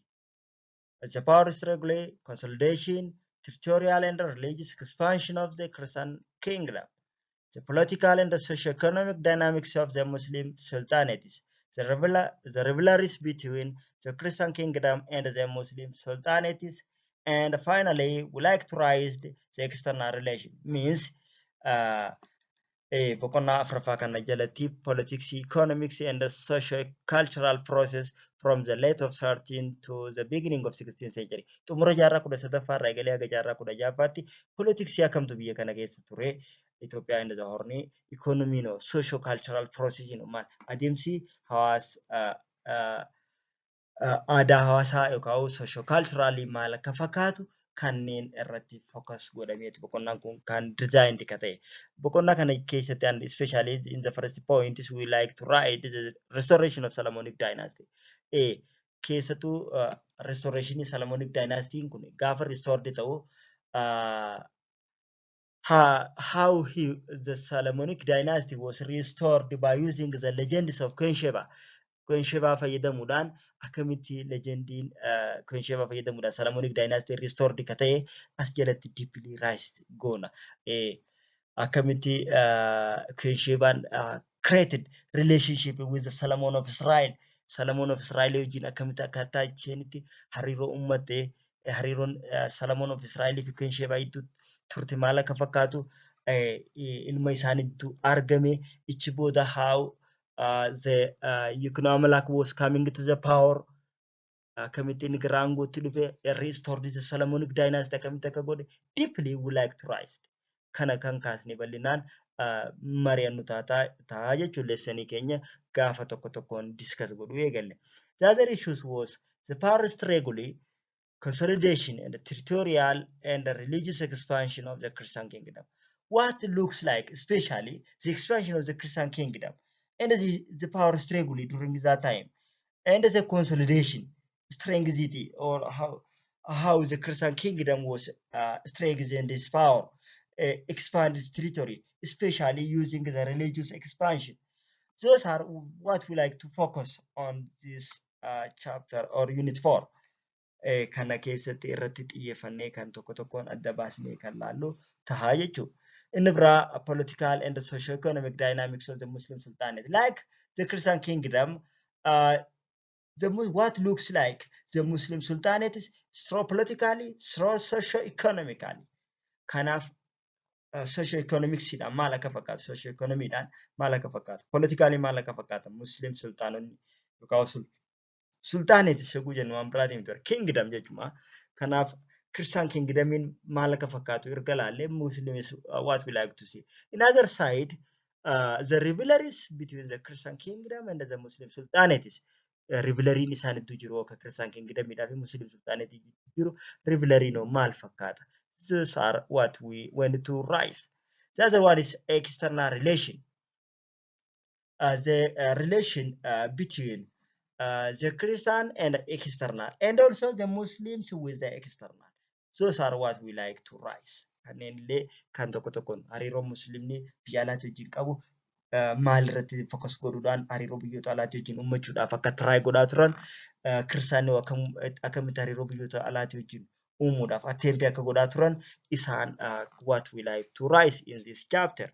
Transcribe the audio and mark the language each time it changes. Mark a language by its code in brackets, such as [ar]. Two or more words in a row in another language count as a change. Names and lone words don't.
[en] The power struggle, consolidation, territorial and religious expansion of the Christian kingdom. the political and the socio-economic dynamics of the Muslim sultanates, the rivalries between the Christian kingdom and the Muslim sultanates, and finally, we like to raise the external relation. Means, [om] boqonnaa afraffaa kana jalatti [en] politics, economics, and the socio-cultural process from the late of 13th to the beginning of 16th century. [om] Xumura jaarraa 13ffaa irraa eegalee haga jaarraa 16ffaatti politics akkamtu biyya kana keessa ture. Itoophiyaa inda horni economy no [en] socio-cultural process [om] no man adeemsi hawaas aadaa hawaasaa yookaan socio-culturally maal akka fakkaatu kanneen irratti focus godhameeti boqonnaan kun kan designed ka ta'e. Boqonnaa kana keessatti [en] and especially in the first point is we like to write the restoration of Solomonic dynasty. Keessattuu restoration Solomonic dynasty [om] kun gaafa [en] restored ta'u how the Solomonic dynasty was restored by using the legends of Queen Sheba. [om] Queen Sheba fayyadamuudhaan akkamitti legendiin Queen Sheba fayyadamuudhaan [en] Solomonic dynasty restored [om] ka ta'e as jalatti [en] deeply raised [om] goona. [en] Akkamitti Queen Shebaan created relationship with the Solomon of Israel. [om] Solomon of Israel wajjin akkamitti akkaataa isheenitti hariiroo uummatte hariiroon Solomon of Israel fi Queen Sheba itti turte maal akka fakkaatu ilma isaaniitu argame ichi booda [en] how the Yuknamalak was coming to the power. [om] Akkamitti inni gara aangootti dhufe [en] restored the Solomonic dynasty [om] akkamitti akka godhe [en] deeply we like to rise. [om] Kana kan kaasne bal'inaan mari'annu ta'a jechuun leessanii keenya gaafa tokko tokkoon discuss godhu eegalle. [en] The other issues was the power struggle, consolidation, and the territorial and the religious expansion of the Christian kingdom. What looks like, especially the expansion of the Christian kingdom and the power struggle during that time, and the consolidation, strength, or how the Christian kingdom was strengthened its power, expanded its territory, especially using the religious expansion. Those are what we like to focus on this chapter or unit 4. [om] Kana keessatti irratti xiyyeeffannee kan tokko tokkoon adda baasnee kan laallu tahaa jechuudha. Inni biraa [en] political and socio-economic dynamics of the Muslim sultanate. Like the Christian kingdom, what looks like the Muslim sultanate is so politically, so socio-economically. [om] Kanaaf socio-economics dhaan maal akka fakkaatu, socio-economy dhaan maal akka fakkaatu, politically maal akka fakkaatu Muslim sultanonni yookaan sultanate shaguu jennu waan biraatiin ture kingdom jechuudha. Kanaaf Christian kingdom maal akka fakkaatu erga laallee Muslims [en] what we like to see. In other side, the rivalries between the Christian kingdom and the Muslim sultanates. [om] Rivalry isaaniitu jiru akka Christian kingdom fi Muslim sultanate jiru rivalry no maal fakkaata. [en] Those are what we went to rise. The other one is external relation. The relation between the Christian and the external, and also the Muslims with the external. Those are what we like to rise. [om] Kanneenillee kan tokko tokkoon hariiroo Muslimni biyya alaatti wajjin qabu maal irratti focus godhuudhaan hariiroo biyyoota alaatti wajjin uummachuudhaaf akka try godhaa turan Kiristaanni akkamitti hariiroo biyyoota alaatti wajjin uumuudhaaf attempt akka godhaa turan isaan [en] what we like to rise in this chapter.